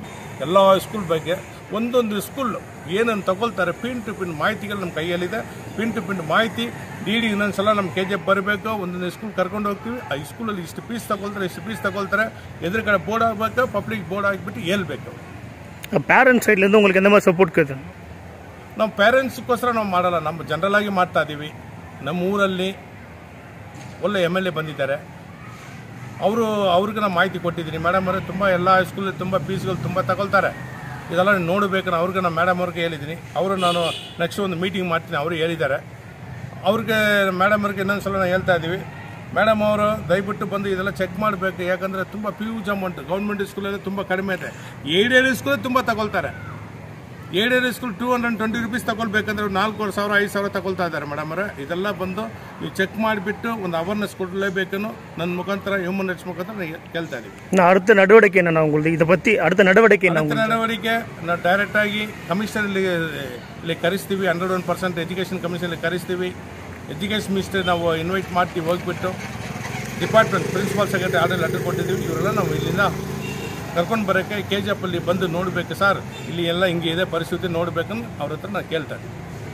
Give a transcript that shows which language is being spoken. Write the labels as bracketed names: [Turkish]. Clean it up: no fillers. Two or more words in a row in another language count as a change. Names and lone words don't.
[Kannada] ಎಲ್ಲ ಸ್ಕೂಲ್ ಬಗ್ಗೆ ಒಂದೊಂದು ಸ್ಕೂಲ್ ಏನನ್ನು ತಗೊಳ್ತಾರೆ, [English] pin to pin [Kannada] ಮಾಹಿತಿಗಳು ನಮ್ಮ ಕೈಯಲ್ಲಿದೆ. [English] pin to pin [Kannada] ಮಾಹಿತಿ DD ಇನ್ನೊಂದ್ಸಲ ನಮ್ಮ KGF ಬರಬೇಕು. ಒಂದೊಂದು ಸ್ಕೂಲ್ ಕರ್ಕೊಂಡು ಹೋಗ್ತೀವಿ. ಆ ಸ್ಕೂಲಲ್ಲಿ ಇಷ್ಟು ಫೀಸ್ ತಗೊಳ್ತಾರೆ, ಎದುರು ಕಡೆ ಬೋರ್ಡ್ ಆಗಬೇಕು, [English] public board [Kannada] ಆಗಿಬಿಟ್ಟು ಹೇಳ್ಬೇಕು. [English] parents side [Tamil] உங்களுக்கு எந்த மாதிரி சப்போர்ட் இருக்குது? [Kannada] ನಮ್ಮ ಪೇರೆಂಟ್ಸ್ಗೋಸ್ಕರ ನಾವು ಮಾಡಲ್ಲ, ನಮ್ಮ ಜನರಲ್ ಆಗಿ ಮಾಡ್ತಾ ಇದ್ದೀವಿ. ನಮ್ಮ ಊರಲ್ಲಿ ಒಳ್ಳೆ MLA ಬಂದಿದ್ದಾರೆ, ಅವ್ರಿಗೆ ನಾವು ಮಾಹಿತಿ ಕೊಟ್ಟಿದ್ದೀನಿ. ಮೇಡಮ್ ಅವರೇ ತುಂಬ ಎಲ್ಲ ಸ್ಕೂಲಲ್ಲಿ ತುಂಬ ಫೀಸ್ಗಳು ತುಂಬ ತಗೊಳ್ತಾರೆ, ಇದೆಲ್ಲ ನೋಡಬೇಕು. ಅವ್ರಿಗೆ ನಾನು ಮೇಡಮ್ ಅವ್ರಿಗೆ ಹೇಳಿದ್ದೀನಿ. ನಾನು ನೆಕ್ಸ್ಟ್ ಒಂದು ಮೀಟಿಂಗ್ ಮಾಡ್ತೀನಿ, ಅವರು ಹೇಳಿದ್ದಾರೆ. ಅವ್ರಿಗೆ ಮೇಡಮ್ ಅವ್ರಿಗೆ ಇನ್ನೊಂದು ಸಲ ನಾವು ಹೇಳ್ತಾ ಇದ್ದೀವಿ, ಮೇಡಮ್ ಅವರು ದಯವಿಟ್ಟು ಬಂದು ಇದೆಲ್ಲ ಚೆಕ್ ಮಾಡಬೇಕು. ಯಾಕಂದರೆ ತುಂಬ [English] fees amount government school [Kannada] ತುಂಬ ಕಡಿಮೆ ಇದೆ. ಏರಿಯಾ ಸ್ಕೂಲಲ್ಲಿ ತುಂಬ ತಗೊಳ್ತಾರೆ. ಏರಿಯಾ ಸ್ಕೂಲ್ 220 ರೂಪೀಸ್ ತಗೊಳ್ಬೇಕಂದ್ರೆ 4,000 5,000 ತಗೊಳ್ತಾ ಇದ್ದಾರೆ ಮೇಡಮ್ ಅವರೇ. ಇದೆಲ್ಲ ಬಂದು ನೀವು ಚೆಕ್ ಮಾಡಿಬಿಟ್ಟು ಒಂದು ಅವೇರ್ನೆಸ್ ಕೊಡಲೇಬೇಕನ್ನು ನನ್ನ ಮುಖಾಂತರ [English] human rights [Kannada] ಮುಖಾಂತರ ಕೇಳ್ತಾ ಇದ್ದೀವಿ. [Tamil] அடுத்த நடவடிக்கை என்ன உங்களுக்கு இதை பற்றி? அடுத்த நடவடிக்கை [Kannada] ನಾವು ಡೈರೆಕ್ಟಾಗಿ ಕಮಿಷನರ್ ಇಲ್ಲಿ ಕರೆಸ್ತೀವಿ. 101% [English] education commission [Kannada] ಕರೆಸ್ತೀವಿ. [English] education minister [Kannada] ನಾವು ಇನ್ವೈಟ್ ಮಾಡ್ತೀವಿ. ಹೋಗ್ಬಿಟ್ಟು [English] department principal secretary order letter [Kannada] ಕೊಟ್ಟಿದ್ದೀವಿ. ಇವರೆಲ್ಲ ನಾವು ಇಲ್ಲಿಂದ ಕರ್ಕೊಂಡು ಬರೋಕ್ಕೆ KGF ಅಲ್ಲಿ ಬಂದು ನೋಡಬೇಕು ಸರ್, ಇಲ್ಲಿ ಎಲ್ಲ ಹಿಂಗೆ ಇದೆ ಪರಿಸ್ಥಿತಿ ನೋಡಬೇಕಂತ ಅವ್ರ ಹತ್ರ ನಾನು ಕೇಳ್ತಾ ಇದ್ದೀನಿ.